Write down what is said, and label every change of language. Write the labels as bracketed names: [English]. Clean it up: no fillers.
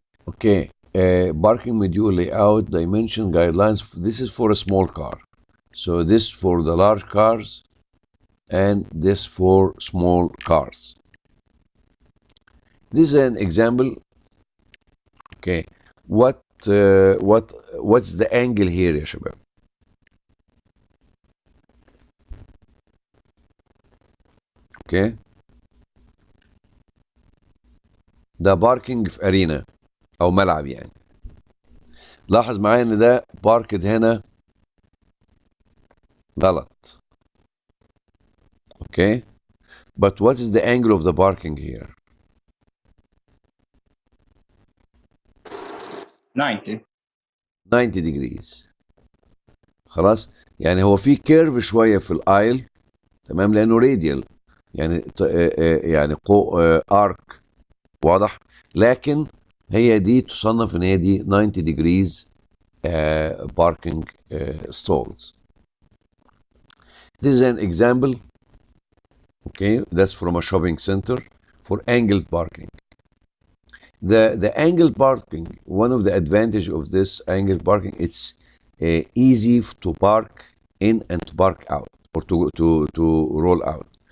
[English] Okay, parking module layout dimension guidelines. This is for a small car. So this for the large cars, and this for small cars. This is an example. Okay, what's the angle here [Arabic] يا شباب؟ Okay, ده باركينج في ارينا او ملعب يعني. لاحظ معايا ان ده باركد هنا غلط. [English] Okay, but what is the angle of the parking here؟ 90 degrees. [Arabic] خلاص، يعني هو في كيرف شويه في الايل، تمام، لانه راديال يعني يعني ارك، واضح، لكن هي دي تصنف ان هي دي [English] 90 degrees parking stalls. This is an example. Okay, that's from a shopping center for angled parking. The angled parking, one of the advantage of this angled parking, it's easy to park in and to park out, or to roll out.